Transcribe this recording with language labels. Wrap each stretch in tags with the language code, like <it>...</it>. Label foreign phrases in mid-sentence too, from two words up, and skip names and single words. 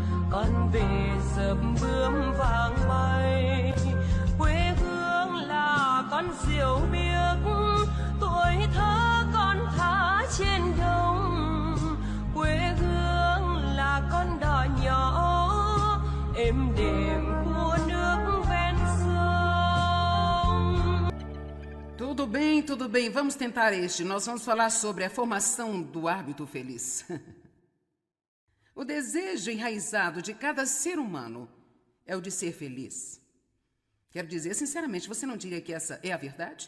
<vi>con về dợp bướm vàng bay, quê hương là con diều biếc, tuổi thơ con thả trên đồng, quê hương là con đò nhỏ êm đềm của nước ven sông.</vi> <pt>Tudo bem, vamos tentar este. Nós vamos falar sobre a formação do hábito feliz. O desejo enraizado de cada ser humano é o de ser feliz. Quero dizer, sinceramente, você não diria que essa é a verdade?</pt>